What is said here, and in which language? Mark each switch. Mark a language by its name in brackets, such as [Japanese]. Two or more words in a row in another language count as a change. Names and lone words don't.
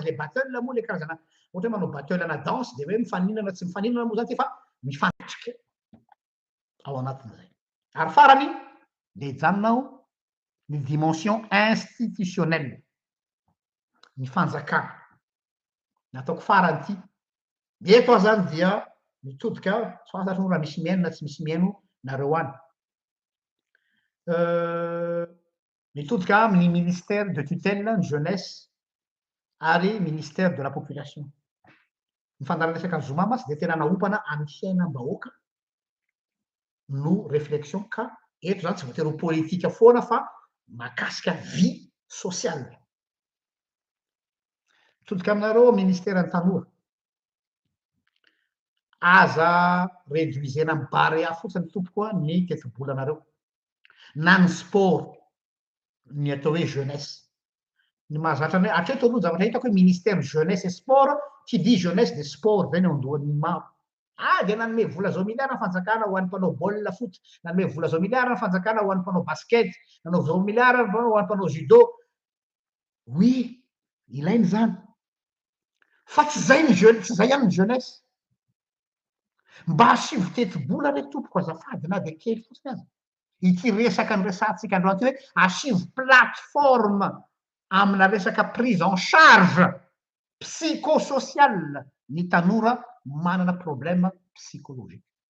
[Malagasy] le battle moa le karazana ohatra hoe manao battle ana danse de hoe mifaninana tsy mifaninana moa zany ty fa mifantriky ao anatin'izay ary farany de hijanonao ny [French] dimension institutionnelle [Malagasy] ny fanjakana nataoko farany ty eto aho zany dia mitodika tsy fantatro moa raha misy miaino na tsy misy miaino nareo any mitodika amin'ny [French] ministère de tutelle [Malagasy] ny jeunesse ary [French] ministère de la population [Malagasy] ny fandaranresaka zoma masy de tena naompana amin'ny fiainam-bahoaka no réflexion ka eto zany tsy voatery ho politika foana fa mahakasika [French] vie sociale [Malagasy] mitodika aminareo ministère ny tanora aza réduisena amin'ny barea fotsiny tompokoa ny teti-bolanareo na ny sport ny atao hoe jeunesse ny mahazatra ny hoe atreto aloha zavatra hitako hoe [French] ministère jeunesse et sport qui dit jeunesse de sport [Malagasy] zay ny andohan'ny maro de nanome vola zao milliard ny fanjakana ho an'ny mpanao baolina foot nanome vola zao milliard ny fanjakana ho an'ny mpanao basket nanao zao milliard ho an'ny mpanao judo oui ilainy zany fa tsy zay ny tsy zay ihany ny jeunesse mba hasivo teti-bola re tompoko azafady na de kely fotsiny azy ity resaka ny resantsika androany ty hoe asivo plateforme amina resaka [French] prise en charge psychosociale [Malagasy] ny tanora manana [French] problème psychologique